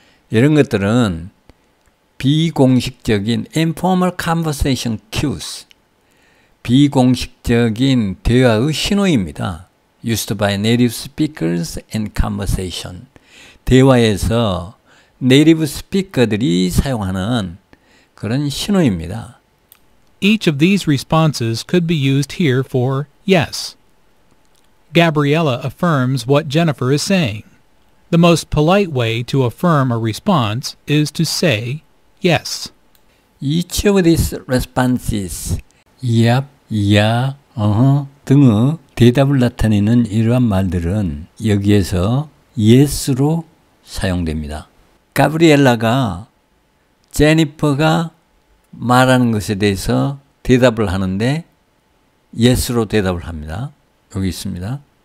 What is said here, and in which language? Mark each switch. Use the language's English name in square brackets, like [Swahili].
[Korean] 이런 것들은 비공식적인 [English] informal conversation cues, [Korean] 비공식적인 대화의 신호입니다. [English] Used by native speakers in conversation. [Korean] 대화에서 네이티브 스피커들이 사용하는 그런 신호입니다. [English] Each of these responses could be used here for yes. Gabriella affirms what Jennifer is saying. The most polite way to affirm a response is to say yes. Each of these responses, yep, yeah, [Korean] 등의 대답을 나타내는 이러한 말들은 여기에서 yes로 사용됩니다. 가브리엘라가 제니퍼가 말하는 것에 대해서 대답을 하는데 yes로 대답을 합니다. 여기 있습니다.